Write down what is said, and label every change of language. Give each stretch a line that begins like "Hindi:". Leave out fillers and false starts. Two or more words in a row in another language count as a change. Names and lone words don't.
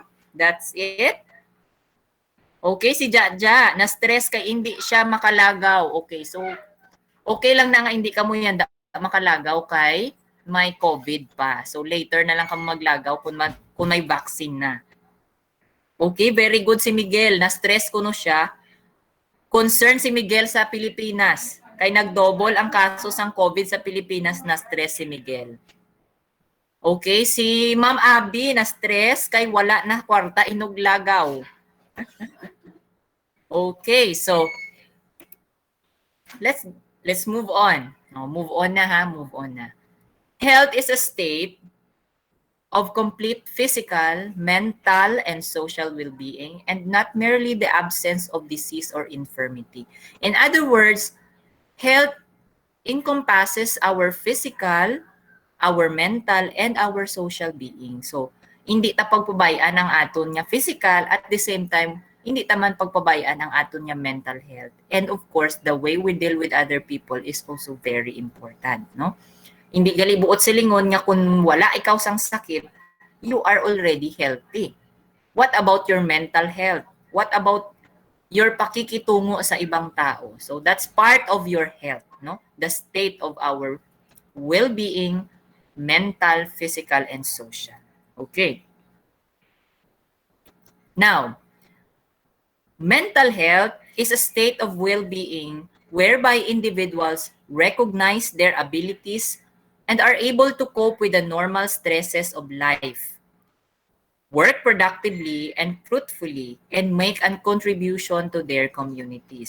English: That's it.
Hiligaynon: Okay, si Jaja, na-stress kay hindi siya makalagaw. Okay, so okay lang na nga hindi ka mo yan makalagaw kay may COVID pa. So later na lang ka maglagaw kung may vaccine na. Okay,
English: very good
Hiligaynon: si Miguel. Na-stress ko no siya. Concern si Miguel sa Pilipinas. Kay nag-double ang kaso ng COVID sa Pilipinas, na-stress si Miguel. Okay, si Ma'am Abby, na-stress kay wala na kwarta inuglagaw.
English: Okay, so let's move on. Move on
Hiligaynon: na ha,
English: move on
Hiligaynon: na.
English: Health is a state of complete physical, mental, and social well-being, and not merely the absence of disease or infirmity. In other words, health encompasses our physical, our mental, and our social being. So,
Hiligaynon: hindi ta pagpabayaan ang aton nga physical,
English: at the same time,
Hiligaynon: hindi taman pagpabayaan ang aton nga
English: mental health. And of course, the way we deal with other people is also very important, no?
Hiligaynon: Hindi gali buot silingon nga kung wala ikaw sang sakit,
English: you are already healthy. What about your mental health? What about your
Filipino: pakikitungo sa ibang tao?
English: So that's part of your health, no? The state of our well-being, mental, physical, and social. Okay. Now, mental health is a state of well-being whereby individuals recognize their abilities and are able to cope with the normal stresses of life, work productively and fruitfully, and make a contribution to their communities.